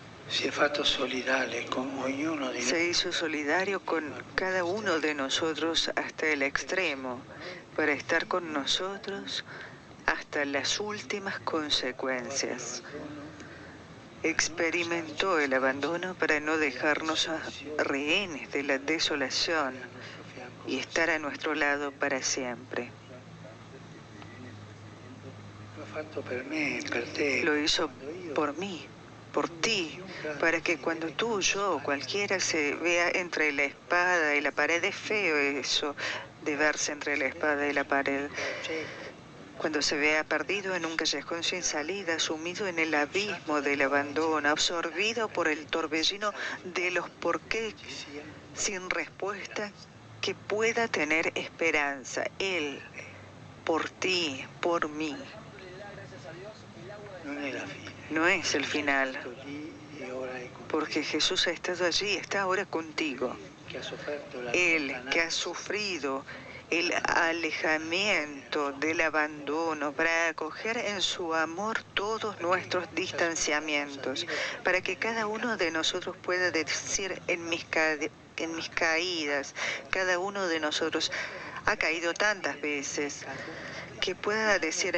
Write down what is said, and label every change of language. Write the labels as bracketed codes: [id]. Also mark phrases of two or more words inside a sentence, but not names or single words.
[it] si è fatto solidale con ognuno di [es] se [it] noi [es] hizo solidario con cada uno de nosotros hasta el extremo, para estar con nosotros hasta las últimas consecuencias. Experimentó el abandono para no dejarnos rehenes de la desolación y estar a nuestro lado para siempre. [it] l'ha fatto per me, per te. [es] Lo hizo por mí, por ti, para que cuando tú, yo o cualquiera se vea entre la espada y la pared. Es feo eso de verse entre la espada y la pared. Cuando se vea perdido en un callejón sin salida, sumido en el abismo del abandono, absorbido por el torbellino de los por qué sin respuesta, que pueda tener esperanza. Él, por ti, por mí. [it] Non è la fine. [es] No es el final, [it] Sto lì e ora è con [es] porque Jesús ha estado allí, está ahora contigo. [it] che ha sofferto la [es] Él que ha [it] lontananza, [es] sufrido el alejamiento del abandono para acoger en su amor todos nuestros distanciamientos, para que cada uno de nosotros pueda decir en mis caídas, cada uno de nosotros ha caído tantas veces, que pueda decir